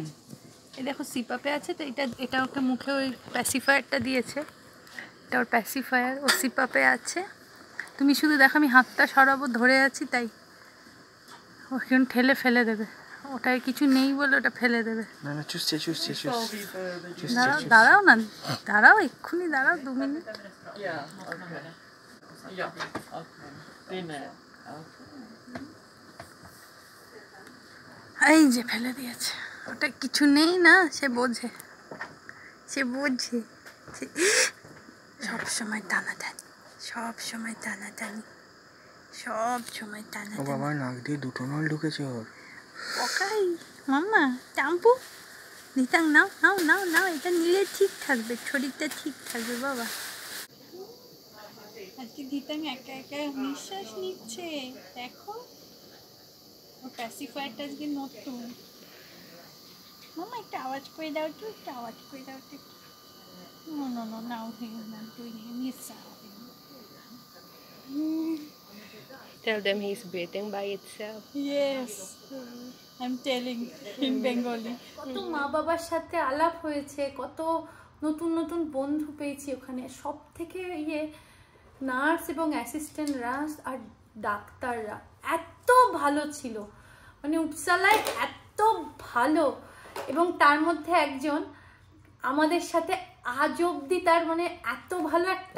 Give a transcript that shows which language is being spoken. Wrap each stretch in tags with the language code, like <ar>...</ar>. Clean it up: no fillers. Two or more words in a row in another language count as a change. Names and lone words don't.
<bn>এই দেখো সিপাপে আছে তো, এটা ওকে মুখে ওই প্যাসিফায়ারটা দিয়েছে, এটা ওর প্যাসিফায়ার, ও সিপাপে আছে। তুমি শুধু দেখো আমি হাতটা সরাবো, ধরে আছি তাই ওকে ঠেলে ফেলে দেবে, ওটায় কিছু নেই বলে ওটা ফেলে দেবে। না না, চুষছে দাঁড়াও দাঁড়াও না, দাঁড়াও এক্ষুনি দাঁড়াও 2 মিনিট।</bn> <sv>Ja, okej. Ja, okej. Det är med.</sv> <bn>এই যে ফেলে দিয়েছে, ওটা কিছু নেই না, সে বোঝে, সে বোঝে। সব সময় টানাটানি, সব সময় টানাটানি, সব সময় ও টানাটানি। বাবা, নাক দিয়ে 2টো নল ঢুকেছে ওর। ওকাই মাম্মা টাম্পু নিতাম, নাও নাও নাও নাও, এটা নিলে ঠিক থাকবে, শরীরটা ঠিক থাকবে বাবা। আজকে দিতাম একা একা নিঃশ্বাস নিচ্ছে, দেখো ও প্যাসিফায়ারটা আজকে নতুন। মাম্মা একটা আওয়াজ করে দাও তো, একটা আওয়াজ করে দাও তো।</bn> <en>No, no, no, now I'm doing it. Tell them he's breathing by itself. Yes, I'm telling in Bengali.</en> <bn>কত মা বাবার সাথে আলাপ হয়েছে, কত নতুন নতুন বন্ধু পেয়েছি ওখানে। সব থেকে নার্স এবং অ্যাসিস্ট্যান্টরা আর ডাক্তাররা এত ভালো ছিল, মানে উপসালায় এত ভালো। এবং তার মধ্যে একজন আমাদের সাথে আজ অব্দি তার মানে এত ভালো একটা</bn>